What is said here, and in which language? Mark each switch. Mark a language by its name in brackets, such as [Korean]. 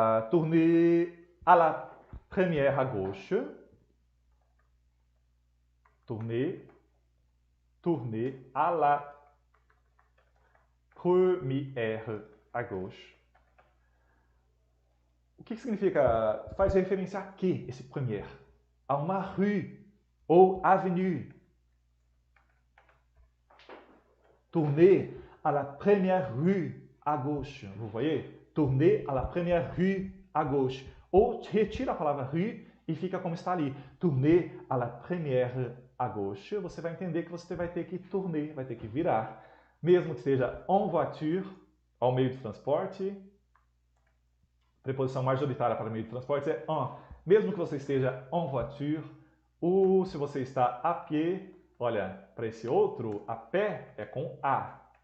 [French] Tourner à la première à gauche. Tourner à la première à gauche. [Portuguese] O que significa? Faz referência a que esse première? A uma rue ou avenue. [French] Tourner à la première rue à gauche. Vous voyez? Tourner à la première rue à gauche. [Portuguese] Ou retira a palavra rue e fica como está ali. [French] Tourner à la première à gauche. [Portuguese] Você vai entender que você vai ter que tourner, vai ter que virar. Mesmo que esteja [French] en voiture, [Portuguese] ao meio de transporte. Preposição majoritária para meio de transporte é en. Mesmo que você esteja [French] en voiture, [Portuguese] ou se você está a pé, olha, para esse outro, a pé é com A.